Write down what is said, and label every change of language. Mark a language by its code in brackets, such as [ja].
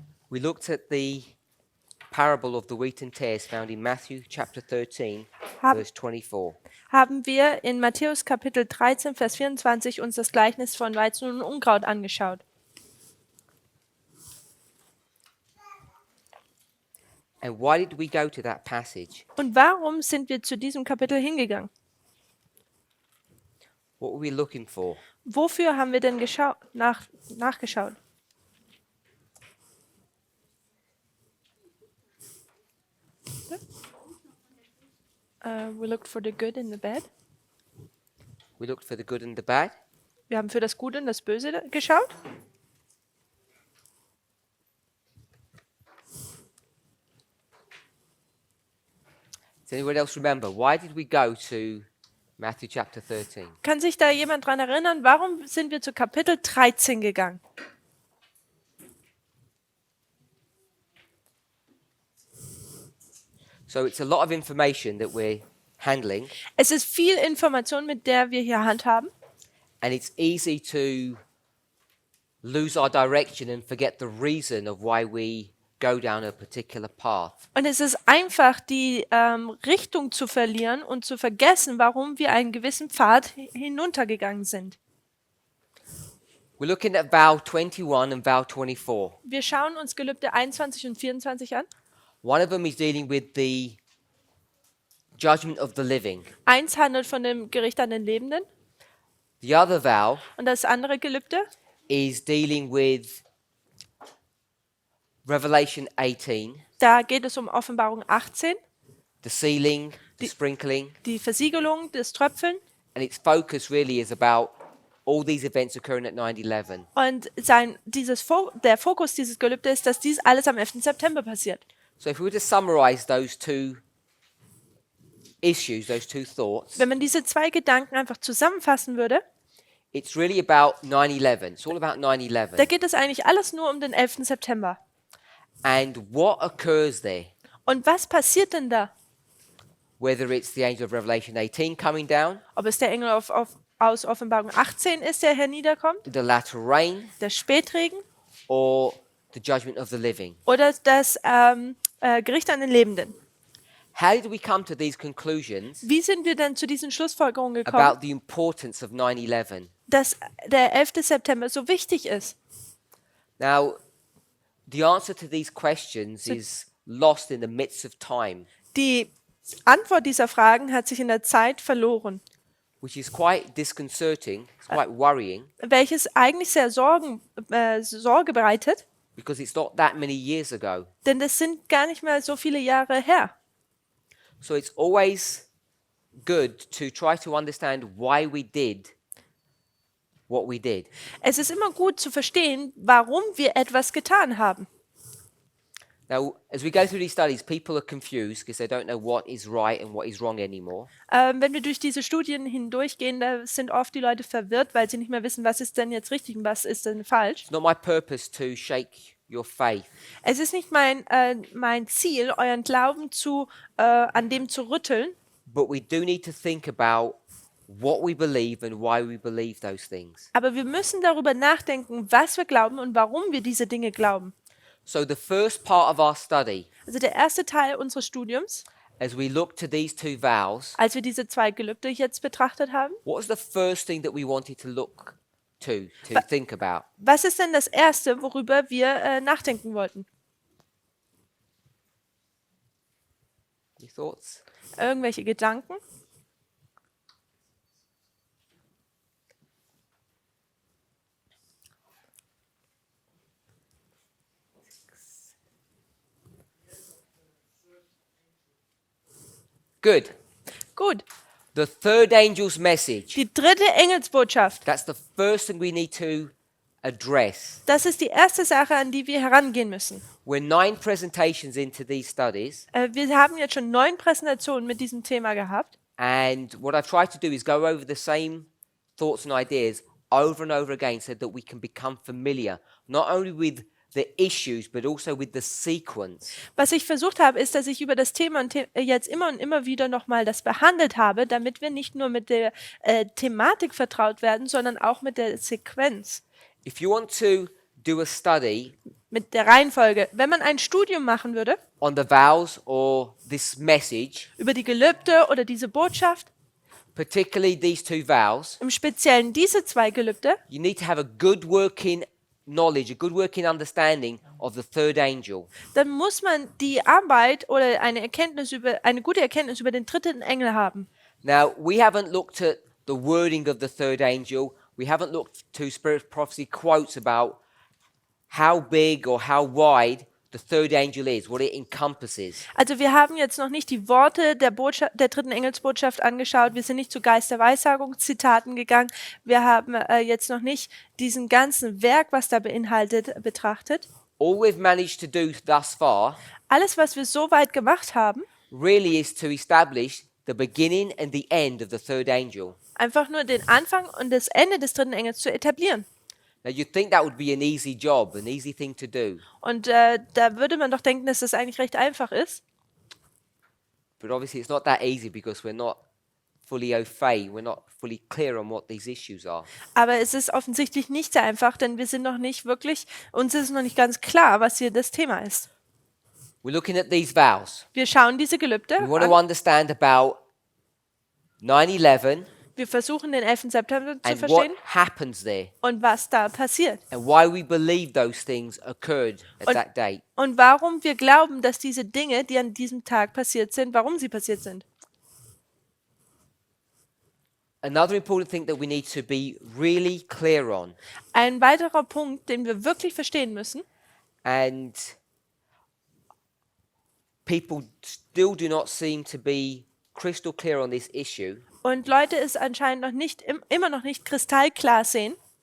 [en] we looked at the parable of the wheat and tares found in Matthew chapter 13, [de] Hab- [en] verse 24. [de] haben wir in Matthäus Kapitel 13, Vers 24 uns das Gleichnis von Weizen und Unkraut angeschaut. [en] And why did we go to that passage? [de] Und warum sind wir zu diesem Kapitel hingegangen? [en] What were we looking for? [de] Wofür haben wir denn nachgeschaut? [en] We looked for the good and the bad. We looked for the good and the bad. [de] Wir haben für das Gute und das Böse geschaut. [en] Does anyone else remember? Why did we go to Matthew chapter 13? [de] Kann sich da jemand dran erinnern, warum sind wir zu Kapitel 13 gegangen? [en] So it's a lot of information that we're handling, [de] Es ist viel Information, mit der wir hier handhaben. [en] and it's easy to lose our direction and forget the reason of why we go down a particular path. [de] Und es ist einfach, die Richtung zu verlieren und zu vergessen, warum wir einen gewissen Pfad hinuntergegangen sind. [en] We're looking at vow 21 and vow 24. [de] Wir schauen uns Gelübde 21 und 24 an. [en] One of them is dealing with the judgment of the living. [de] Eins handelt von dem Gericht an den Lebenden [en] The other vow [de] und das andere Gelübde [en] is dealing with Revelation 18, [de] da geht es um Offenbarung 18, [en] the sealing, the sprinkling, [de] die Versiegelung, das Tröpfeln. [en] and its focus really is about all these events occurring at 9/11. [de] Und der Fokus dieses Gelübde ist, dass dies alles am 11. September passiert. [en] So if we were to summarize those two issues, those two thoughts, [de] Wenn man diese zwei Gedanken einfach zusammenfassen würde, [en] it's really about 9/11. It's all about [de] da [en] 9/11 [de] geht es eigentlich alles nur um den 11. September. [en] and what occurs there, [de] Und was passiert denn da? [en] whether it's the angel of Revelation 18 coming down, [de] Ob es der Engel aus Offenbarung 18 ist, der herniederkommt, [en] the latter rain, [de] der Spätregen [en] or the judgment of the living. [de] oder das Gericht an den Lebenden. [en] How did we come to these conclusions [de] Wie sind wir denn zu diesen Schlussfolgerungen [en] about the importance of 9/11? [de] dass der 11. September so wichtig ist? [en] Now, the answer to these questions is lost in the midst of time, [de] Die Antwort dieser Fragen hat sich in der Zeit verloren, [en] which is quite disconcerting, it's quite worrying, [de] welches eigentlich sehr Sorge bereitet, [en] because it's not that many years ago. [de] denn das sind gar nicht mehr so viele Jahre her. [en] So it's always good to try to understand why we did what we did. [de] Es ist immer gut zu verstehen, warum wir etwas getan haben. [en] Now, as we go through these studies, people are confused because they don't know what is right and what is wrong anymore. [de] Wenn wir durch diese Studien hindurchgehen, da sind oft die Leute verwirrt, weil sie nicht mehr wissen, was ist denn jetzt richtig und was ist denn falsch. [en] It's not my purpose to shake your faith, [de] Es ist nicht mein Ziel, euren Glauben an dem zu rütteln, [en] but we do need to think about what we believe and why we believe those things. [de] aber wir müssen darüber nachdenken, was wir glauben und warum wir diese Dinge glauben. [en] So the first part of our study, [de] Also der erste Teil unseres Studiums, [en] as we look to these two vows, [de] als wir diese zwei Gelübde jetzt betrachtet haben, [en] what was the first thing that we wanted to look to think about? [de] was ist denn das Erste, worüber wir nachdenken wollten? [en] Any thoughts? [de] Irgendwelche Gedanken? [en] Good. [de] Gut, [en] The third angel's message. [de] die dritte Engelsbotschaft. [en] That's the first thing we need to address. [de] Das ist die erste Sache, an die wir herangehen müssen. [en] We're 9 presentations into these studies, [de] Wir haben jetzt schon 9 Präsentationen mit diesem Thema gehabt. [en] and what I've tried to do is go over the same thoughts and ideas over and over again so that we can become familiar, not only with the issues, but also with the sequence. [de] Was ich versucht habe, ist, dass ich über das Thema jetzt immer und immer wieder nochmal das behandelt habe, damit wir nicht nur mit der Thematik vertraut werden, sondern auch mit der Sequenz, [en] If you want to do a study [de] mit der Reihenfolge. Wenn man ein Studium machen würde [en] on the vows or this message, [de] über die Gelübde oder diese Botschaft, [en] particularly these 2 vows, [de] im Speziellen diese 2 Gelübde, [en] you need to have a good working knowledge, a good working understanding of the third angel. [de] dann muss man die Arbeit oder eine gute Erkenntnis über den dritten Engel haben. [en] Now, we haven't looked at the wording of the third angel. We haven't looked to Spirit of Prophecy quotes about how big or how wide the third angel is, what it encompasses. [de] Also wir haben jetzt noch nicht die Worte der dritten Engelsbotschaft angeschaut. Wir sind nicht zu Geist der Weissagung, Zitaten gegangen. Wir haben jetzt noch nicht diesen ganzen Werk, was da beinhaltet, betrachtet. [en] All we've managed to do thus far [de] Alles, was wir so weit gemacht haben, [en] really is to establish the beginning and the end of the third angel. [de] einfach nur den Anfang und das Ende des dritten Engels zu etablieren. [en] Now, you'd think that would be an easy job, an easy thing to do. [de] Und da würde man doch denken, dass das eigentlich recht einfach ist. [en] But obviously, it's not that easy because we're not fully au fait. We're not fully clear on what these issues are. [de] Aber es ist offensichtlich nicht sehr einfach, denn wir sind noch nicht wirklich, uns ist noch nicht ganz klar, was hier das Thema ist. [en] We're looking at these vows. [de] Wir schauen diese Gelübde [en] We want to [de] an. [en] understand about 9/11 [de] Wir versuchen den 11. September zu [en] and what [de] verstehen [en] happens there [de] und was da passiert. [en] and why we believe those things occurred at [de] Und- [en] that date. [de] Und warum wir glauben, dass diese Dinge, die an diesem Tag passiert sind, warum sie passiert sind. [en] Another important thing that we need to be really clear on, [de] Ein weiterer Punkt, den wir wirklich verstehen müssen, [en] and people still do not seem to be crystal clear on this issue. [de] und Leute es anscheinend immer noch nicht kristallklar sehen.